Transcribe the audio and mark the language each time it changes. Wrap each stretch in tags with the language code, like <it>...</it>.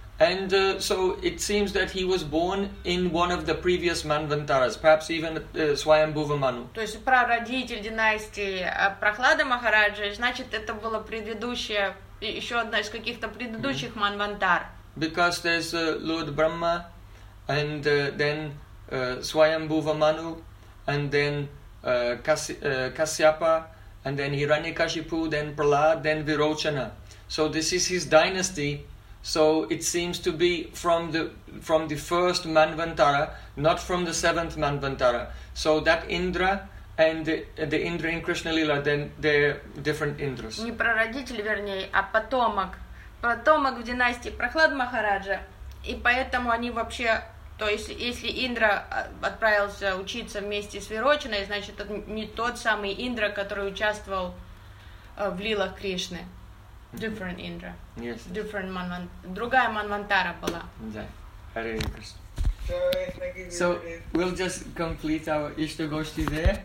<en>And so it seems that he was born in one of the previous Manvantaras, perhaps even Swayambhuva Manu.</en> <ru>То есть прародитель династии Прохлада Махараджа, значит, это было предыдущее, еще одна из каких-то предыдущих mm-hmm. Манвантар.</ru> <en>Because there's Lord Brahma, and then Swayambhuva Manu, and then Kasyapa, and then Hiranyakashipu, then Prahlad, then Virochana. So this is his dynasty. So it seems to be from the first Manvantara, not from the seventh Manvantara. So that Indra and the Indra in Krishna Lila, then they're different Indras.</en> <ru>Не прародитель, вернее, а потомок. Потомок в династии Прохлад Махараджа. И поэтому они вообще, то есть если Индра отправился учиться вместе с Вирочиной, значит, это не тот самый Индра, который участвовал в лилах Кришны.</ru> <en>Different Indra. Yes. Different Manvantara.</en> <ru>Другая Манвантара была. Да. Hare Krishna.</ru> <en>So, we'll just complete our Ishta Goshti there.</en>